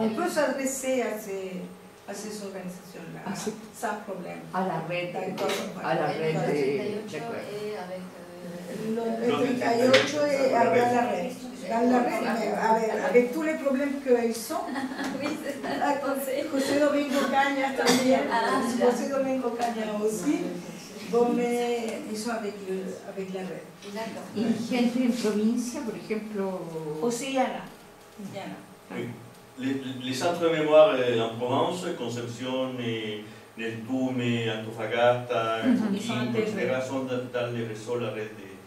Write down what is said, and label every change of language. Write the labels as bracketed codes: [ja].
[fr] On peut s'adresser à ces organisations-là, sans problème. À la red, d'accord. À la red et avec le 38 et avec la red. Dans la red, avec tous les problèmes qu'ils sont. Oui, c'est ça. [es] José Domingo Caña también. [fr] José Domingo Caña aussi. Bon, mais ils sont avec la red. D'accord. [es] ¿Y gente en provincia, por ejemplo? [fr] Aussi, il y en a. Oui. Les centres de mémoire en Provence, Concepción, Neltume, Antofagasta, Coquimbo, etc., sont dans les réseaux, la red de...